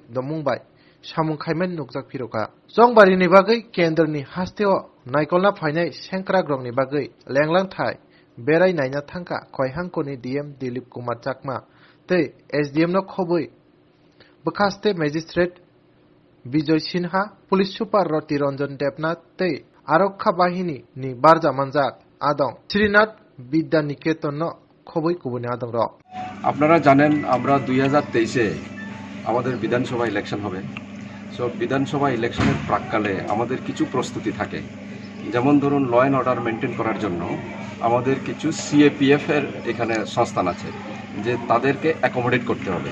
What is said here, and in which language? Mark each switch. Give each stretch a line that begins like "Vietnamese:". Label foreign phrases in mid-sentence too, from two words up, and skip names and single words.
Kok Borok: domungbai Samung khaimen Nukjakha phiroka Jongbari ni bagai kendrani hasteo naikolna phainai sengkragrokni bagai lenglang thai berai naina thangka khoihangkoni DM Dilip Kumar Chakma tei SDM no khobui bukhaste magistrate Bijoy Sinha Police Super Roti Ranjan Debnath tei Arokha Bahini ni Barja Manjak Adong Srinath Bidya Niketon no খবই কুবনে আদং র
Bangla: আপনারা জানেন আমরা 2023 এ আমাদের বিধানসভা ইলেকশন হবে। সো বিধানসভা ইলেকশনের প্রাককালে আমাদের কিছু প্রস্তুতি থাকে, যেমন ধরুন
English: law and order
Bangla: মেনটেন করার জন্য আমাদের কিছু সিএপিএফ এর এখানে সংস্থান আছে যে তাদেরকে অ্যাকোমোডেট করতে হবে।